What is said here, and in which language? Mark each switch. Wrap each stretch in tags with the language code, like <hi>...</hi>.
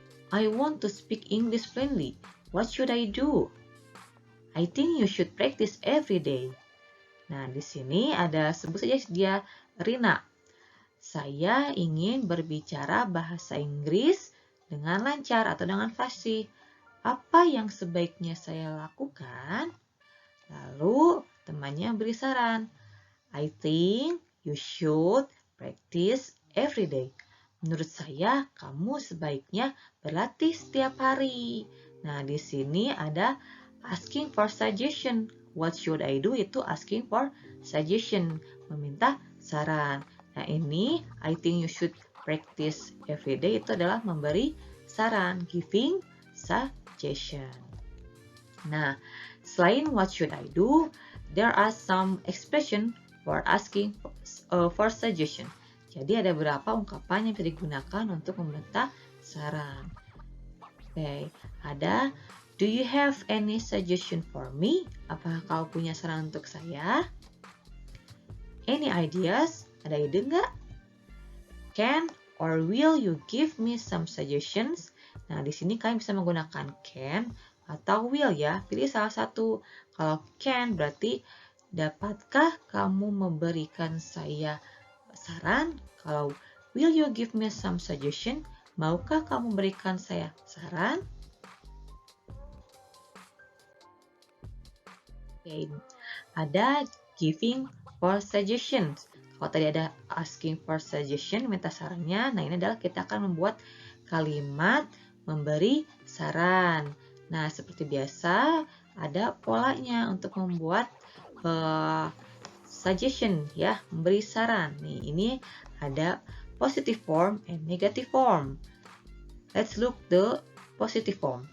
<en>I want to speak English fluently. What should I do? I think you should practice every day.</en> <id>Nah, di sini ada sebut saja dia Rina. Saya ingin berbicara bahasa Inggris dengan lancar atau dengan fasih. Apa yang sebaiknya saya lakukan? Lalu temannya beri saran.</id> <en>I think you should practice every day.</en> <id>Menurut saya, kamu sebaiknya berlatih setiap hari. Nah, di sini ada</id> <en>asking for suggestion. What should I do?</en> <id>Itu</id> <en>asking for suggestion,</en> <id>meminta saran. Nah, ini</id> <en>I think you should practice every day</en> <id>itu adalah memberi saran,</id> <en>giving suggestion.</en> <id>Nah, selain</id> <en>what should I do, there are some expression for asking for suggestion.</en> <id>Jadi ada beberapa ungkapan yang bisa digunakan untuk meminta saran. Oke, ada</id> <en>do you have any suggestion for me?</en> <id>Apakah kau punya saran untuk saya?</id> <en>Any ideas?</en> <id>Ada ide nggak?</id> <en>Can or will you give me some suggestions?</en> <id>Nah, di sini kalian bisa menggunakan can atau will ya. Pilih salah satu. Kalau can berarti dapatkah kamu memberikan saya saran? Kalau</id> <en>will you give me some suggestion?</en> <id>Maukah kamu berikan saya saran? Oke, ada</id> <en>giving for suggestions.</en> <id>Kalau tadi ada</id> <en>asking for suggestion,</en> <id>minta sarannya. Nah, ini adalah kita akan membuat kalimat memberi saran. Nah, seperti biasa, ada polanya untuk membuat suggestion ya, memberi saran. Nih, ini ada</id> <en>positive form and negative form. Let's look the positive form.</en>